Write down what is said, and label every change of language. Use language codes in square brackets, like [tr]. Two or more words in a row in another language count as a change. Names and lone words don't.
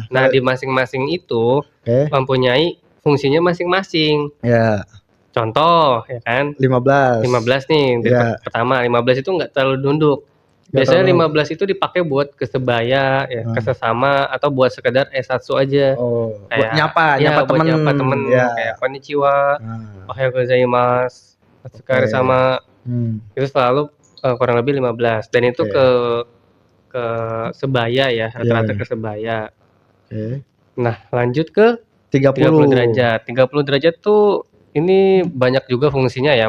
[id] Nah, di masing-masing itu mempunyai fungsinya masing-masing. Ya. Contoh, ya kan? 15 nih, pertama 15 itu nggak terlalu nunduk. Biasanya 15 itu dipakai buat ke sebaya, ya, ke sesama atau buat sekedar S1 aja. Kayak nyapa temen. [ja] Kayak こんにちは、おはようございます, [id] sekali sama. Itu selalu kurang lebih 15 dan itu ke sebaya ya, rata-rata ke sebaya. Nah, lanjut ke 30 derajat. 30 derajat tuh ini banyak juga fungsinya ya.